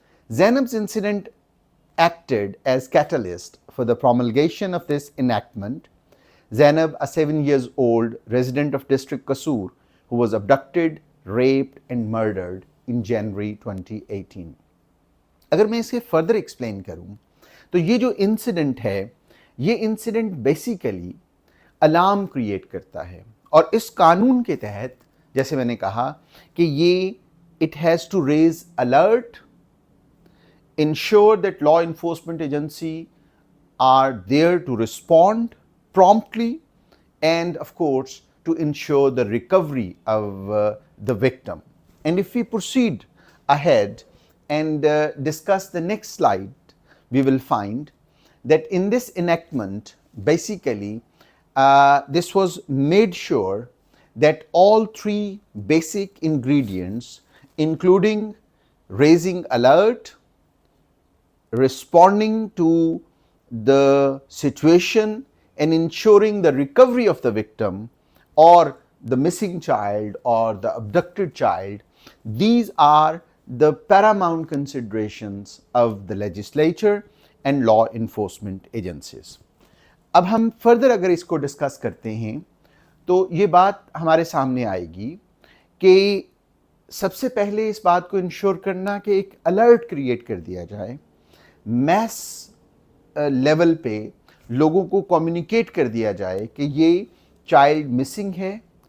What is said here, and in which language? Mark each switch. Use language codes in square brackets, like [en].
[en] Zainab's incident acted as catalyst for the promulgation of this enactment. Zainab, a 7-year-old resident of district Kasur, who was abducted, raped and murdered in January 2018. [hi] अगर मैं इसे further explain करूं तो ये जो incident है, ये incident basically alarm create करता है और इस कानून के तहत, जैसे मैंने कहा कि ये [en] It has to raise alert, ensure that law enforcement agency are there to respond promptly, and of course to ensure the recovery of the victim. And if we proceed ahead and discuss the next slide, we will find that in this enactment, basically this was made sure that all three basic ingredients, including raising alert, responding to the situation and ensuring the recovery of the victim or the missing child or the abducted child, these are the paramount considerations of the legislature and law enforcement agencies. [hi] अब हम further अगर इसको discuss करते हैं तो ये बात हमारे सामने आएगी कि सबसे पहले इस बात को इंश्योर करना कि एक अलर्ट क्रिएट कर दिया जाए, मैस लेवल पे लोगों को कम्युनिकेट कर दिया जाए कि ये चाइल्ड मिसिंग है